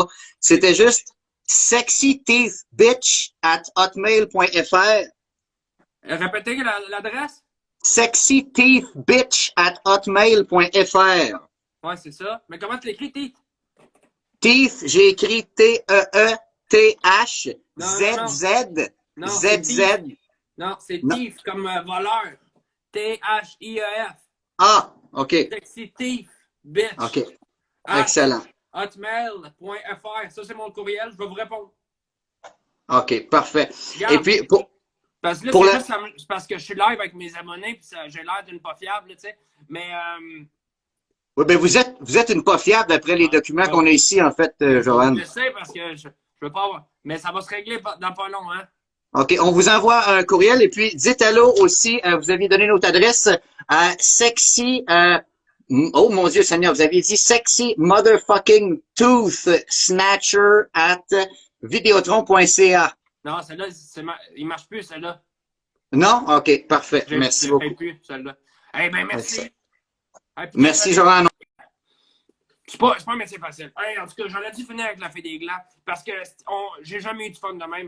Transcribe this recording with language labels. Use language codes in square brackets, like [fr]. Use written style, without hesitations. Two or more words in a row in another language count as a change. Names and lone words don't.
[fr] C'était juste sexyteethbitch@hotmail.fr. Répétez l'adresse? sexyteethbitch@hotmail.fr. Ouais, c'est ça. Mais comment tu l'écris, Teeth? Teeth, j'ai écrit T-E-E-T-H Z-Z Z-Z. Non, c'est Thief comme voleur. T-H-I-E-F. Ah, OK. [en] Sexy Thief, bitch. [fr] OK. Excellent. Hotmail.fr. Ça, c'est mon courriel. Je vais vous répondre. OK, parfait. Regarde, et puis, parce que là, c'est parce que je suis live avec mes abonnés puis j'ai l'air d'une pas fiable, tu sais. Mais... oui, ben vous êtes une pas fiable d'après les documents qu'on a ici, en fait, Johan. Je sais parce que je veux pas avoir... Mais ça va se régler dans pas long, hein? OK, on vous envoie un courriel et puis dites allô aussi. Vous aviez donné notre adresse à sexy. Oh mon Dieu Seigneur, vous aviez dit [en] sexy motherfucking tooth snatcher at videotron.ca. [fr] Non, celle-là, il marche plus, celle-là. Non? OK, parfait. Merci Je beaucoup. ne plus, celle-là. Eh bien, merci. Hey, puis, Merci, Joanne. C'est pas un métier facile. Hey, en tout cas, j'aurais dû finir avec la fée des glands parce que j'ai jamais eu de fun de même.